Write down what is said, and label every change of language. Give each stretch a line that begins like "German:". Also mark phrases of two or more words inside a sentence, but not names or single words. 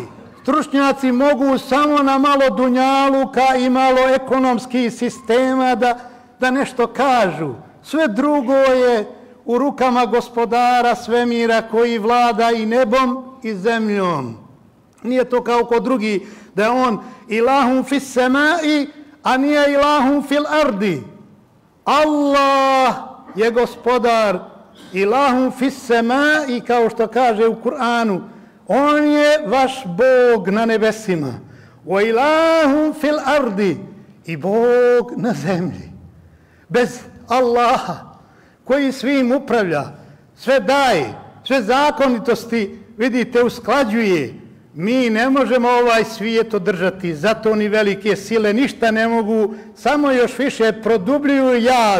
Bosnian: Stručnjaci mogu samo na malo dunjaluka i malo ekonomskih sistema da nešto kažu. Sve drugo je u rukama gospodara svemira koji vlada i nebom i zemljom. Nije to kao kod drugi da je on
Arabic: إله في السماء,
Bosnian: a nije
Arabic: إله في الأرض.
Bosnian: Allah je gospodar
Arabic: إله في السماء,
Bosnian: kao što kaže u Kur'anu. On je vaš Bog na nebesima.
Arabic: وإله في الأرض.
Bosnian: i Bog na zemlji. Bez Allaha koji svim upravlja, sve daje, sve zakonitosti, vidite, usklađuje. Mi ne možemo ovaj svijet održati, zato ni velike sile ništa ne mogu, samo još više produbljuju jaz.